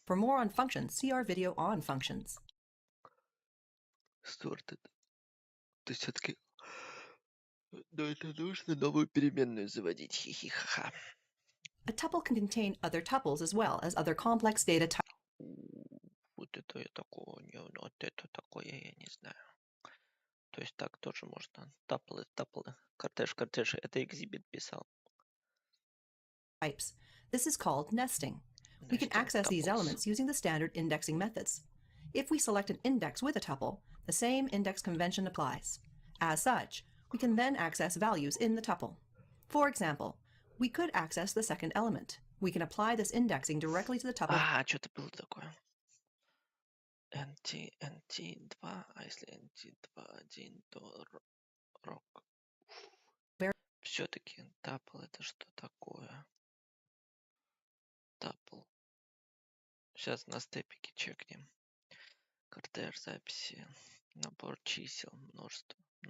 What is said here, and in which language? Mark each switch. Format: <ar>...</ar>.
<en>For more on functions, see our video on functions.</en> <ru>Sorted. То есть все-таки... Но это нужно новую переменную заводить. Хихихаха.</ru> <en>A tuple can contain other tuples as well as other complex data types.</en> <ru>Вот это я такого не... Вот это такое я не знаю. То есть так тоже можно. Таплы. Кортеж. Это экзибит писал.</ru> <en>Types. This is called nesting. We can access these elements using the standard indexing methods. If we select an index with a tuple, the same index convention applies. As such, we can then access values in the tuple. For example, we could access the second element. We can apply this indexing directly to the tuple.</en> <ru>Что-то было такое. NT2, а если NT2, 1, то рок. Все-таки тапл это что такое? Тапл. Сейчас на степике чекнем. Кортеж записи. Набор чисел. Множество.</ru>